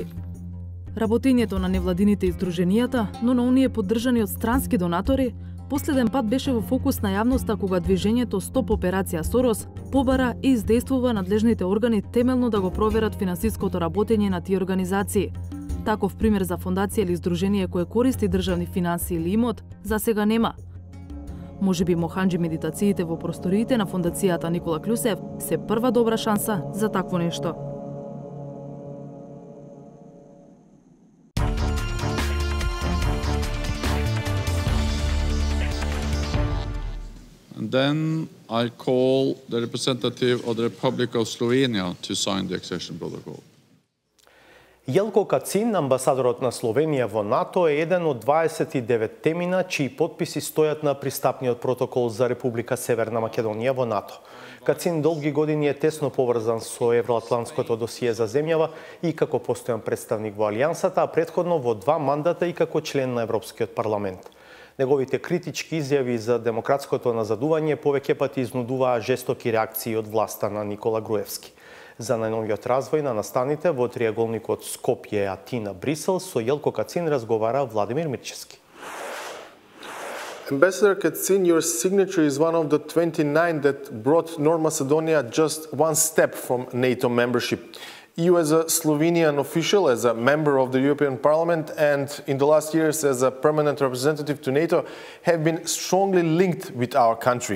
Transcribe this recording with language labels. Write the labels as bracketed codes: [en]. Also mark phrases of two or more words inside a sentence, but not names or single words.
[mk] Работењето на невладините и здруженијата, но на оние поддржани од странски донатори, последен пат беше во фокус на јавноста кога движењето Стоп операција Сорос побара и издействува надлежните органи темелно да го проверат финансиското работење на тие организации. Таков пример за фондација или здружение кое користи државни финанси или имот, за сега нема. Можеби Моханджи медитациите во просториите на фондацијата Никола Клюсев се прва добра шанса за такво нешто. [en] And then I call the representative of the Republic of Slovenia to sign the accession protocol. [mk] Јелко Кацин, амбасадорот на Словенија во НАТО, е еден од 29 темина чии потписи стојат на пристапниот протокол за Република Северна Македонија во НАТО. Кацин долги години е тесно поврзан со евроатлантското досие за земјава и како постојан представник во Алијансата, а претходно во 2 мандата и како член на Европскиот парламент. Неговите критички изјави за демократското назадување повеќе пати изнудуваа жестоки реакции од власта на Никола Груевски. За најновиот развој на настаните во триаголникот Скопје, Атина, Брисел со Јелко Кацин разговара Владимир Мирчевски. [en] Ambassador Kacin, your signature is one of the 29 that brought North Macedonia just one step from NATO membership. You as a Slovenian official, as a member of the European Parliament, and in the last years as a permanent representative to NATO, have been strongly linked with our country.